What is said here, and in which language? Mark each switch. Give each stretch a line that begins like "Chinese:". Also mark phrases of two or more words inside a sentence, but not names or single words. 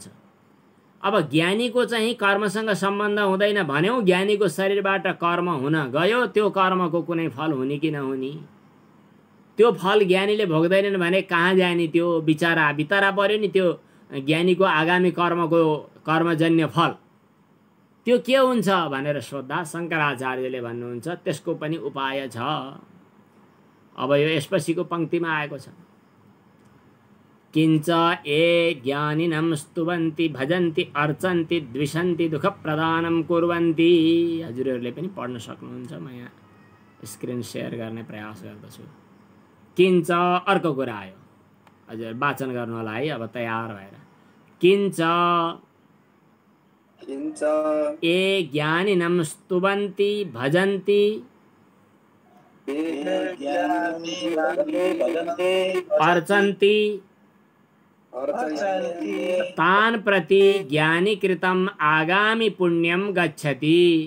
Nepali: अब ज्ञानीको चाहिँ कर्मसँग सम्बन्ध हुँदैन भन्यौँ, ज्ञानीको शरीरबाट कर्म हुन गयो, त्यो कर्मको कुनै फल हुने कि नहुने, त्यो फल ज्ञानीले भोग्दैनन् भने कहाँ जाने, त्यो बिचारा बितारा पर्यो नि। त्यो ज्ञानीको आगामी कर्मको कर्मजन्य फल त्यो के हुन्छ भनेर सोद्धा शङ्कराचार्यले भन्नुहुन्छ त्यसको पनि उपाय छ। अब यो यसपछिको पङ्क्तिमा आएको छ,
Sanskrit: किञ्च ये ज्ञानिनं स्तुवन्ति भजन्ति अर्चन्ति द्विषन्ति दुःख प्रदानं कुर्वन्ति।
Nepali: हजुरहरूले पनि पढ्न सक्नुहुन्छ, म यहाँ स्क्रिन सेयर गर्ने प्रयास गर्दछु। किञ्च अर्को कुरा आयो, हजुर वाचन गर्नु होला है अब तयार भएर।
Sanskrit: किञ्च ये ज्ञानिनं स्तुवन्ति भजन्ति अर्चन्ति तान् प्रति ज्ञानीकृतम् आगामि पुण्यं गच्छति।